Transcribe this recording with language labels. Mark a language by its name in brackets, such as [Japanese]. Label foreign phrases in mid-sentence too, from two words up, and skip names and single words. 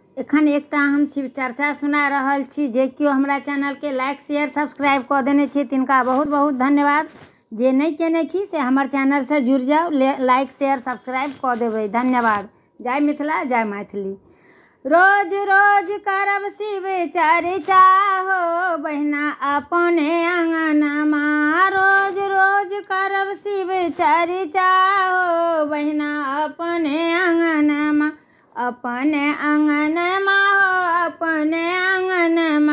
[Maithili] एखन एकटा हम शिव चर्चा सुना रहल छी जे केओ हमरा चैनल के [English] like share subscribe [Maithili] कऽ देने छी तिनका बहुत बहुत धन्यवाद। जे नहीं केने छी से हमर चैनल से जुड़ जाओ, [English] like share subscribe [Maithili] कऽ देबै। धन्यवाद। जय मिथिला जय मैथिली। रोज रोज करब शिव चर्चा हो बहिना अपने आंगनमा। रोज रोज करब शिव चर्चा हो बहिना अपने आंगनमा। अपने आंगनमा हो अपने आंगनमा।